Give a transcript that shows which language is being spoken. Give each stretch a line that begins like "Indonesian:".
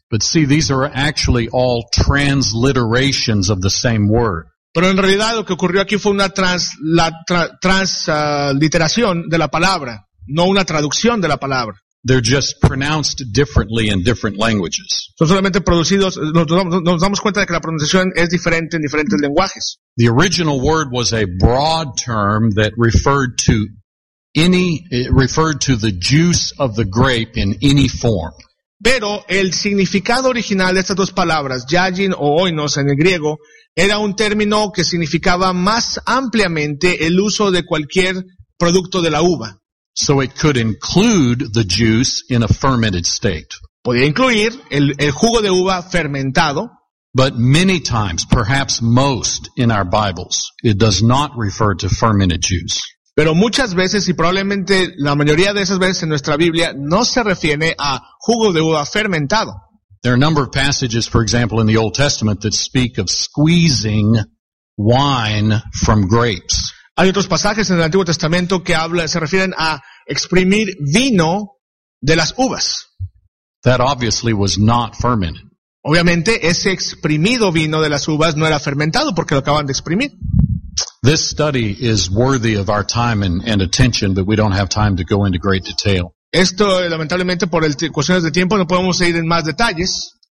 English: But see, these are actually all transliterations of the same word.
Spanish: Pero en realidad lo que ocurrió aquí fue una transliteración de la palabra, no una traducción de la palabra.
English: They're just pronounced differently in different languages.
Spanish: Son solamente producidos, nos damos cuenta de que la pronunciación es diferente en diferentes lenguajes.
English: The original word was a broad term that referred to any, referred to the juice of the grape in any form.
Spanish: Pero el significado original de estas dos palabras, yayin o oinos en el griego, era un término que significaba más ampliamente el uso de cualquier producto de la uva.
English: So it could include the juice in a fermented state.
Spanish: Podía incluir el jugo de uva fermentado.
English: But many times, perhaps most in our Bibles, it does not refer to fermented juice.
Spanish: Pero muchas veces y probablemente la mayoría de esas veces en nuestra Biblia no se refiere a jugo de uva fermentado.
English: There are a number of passages, for example, in the Old Testament that speak of squeezing wine from grapes.
Spanish: Hay otros pasajes en el Antiguo Testamento que se refieren a exprimir vino de las uvas.
English: That obviously was not fermented.
Spanish: Obviamente, ese exprimido vino de las uvas no era fermentado porque lo acaban de exprimir.
English: This study is worthy of our time and attention, but we don't have time to go into great detail.
Spanish: Esto, lamentablemente, por cuestiones de tiempo, no podemos ir en más detalles.